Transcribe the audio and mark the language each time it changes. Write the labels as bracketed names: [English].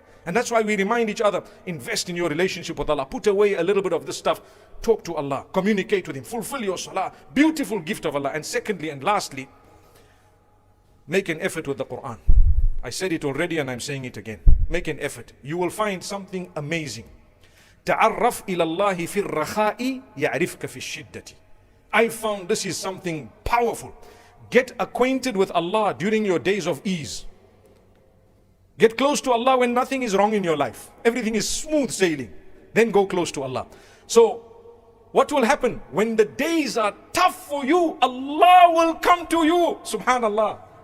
[English] And that's why we remind each other, invest in your relationship with Allah. Put away a little bit of this stuff. Talk to Allah. Communicate with Him. Fulfill your salah. Beautiful gift of Allah. And secondly and lastly, make an effort with the Quran. I said it already and I'm saying it again. Make an effort. You will find something amazing. [Arabic] تعرف إلى الله في الرخاء يعرفك في الشدة. [English] I found this is something powerful. Get acquainted with Allah during your days of ease. Get close to Allah when nothing is wrong in your life. Everything is smooth sailing. Then go close to Allah. So, what will happen? When the days are tough for you, Allah will come to you. Subhanallah.